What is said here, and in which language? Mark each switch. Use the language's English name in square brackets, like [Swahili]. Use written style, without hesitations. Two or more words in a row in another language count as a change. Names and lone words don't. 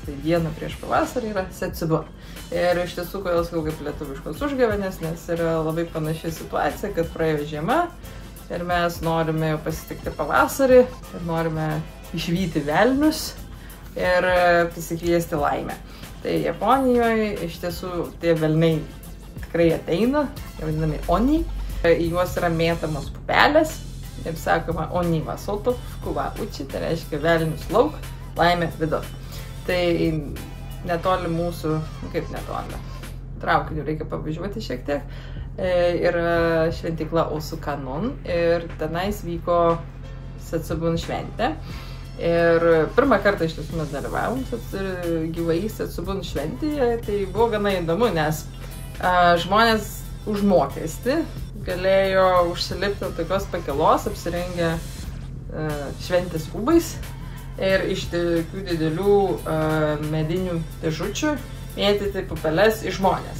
[Lithuanian] Tai diena prieš pavasarį yra Setsubun. Ir iš tiesų, kodėl sakau kaip lietuviškos užgavėnės, nes yra labai panaši situacija, kad praėjo žiema ir mes norime jau pasitikti pavasarį ir norime išvyti velnius ir pasikviesti laimę. Tai Japonijoje iš tiesų tie velniai tikrai ateina, jie vadinami oni, į juos yra mėtamos pupelės ir sakoma [Japanese] 鬼は外、福は内, [Lithuanian] tai reiškia velnius lauk, laimė vidun. Tai netoli mūsų, kaip netoli, traukiniu reikia pavažiuoti šiek tiek, yra šventykla Osukanon ir tenais vyko Setsubun šventė. Ir pirmą kartą iš tiesų mes dalyvavom gyvai Setsubun šventėje, tai buvo gana įdomu, nes žmonės už mokestį galėjo užsilipti ant tokios pakilos, apsirengę šventės rūbais ir iš tokių didelių medinių dėžučių mėtyti pupeles į žmonės.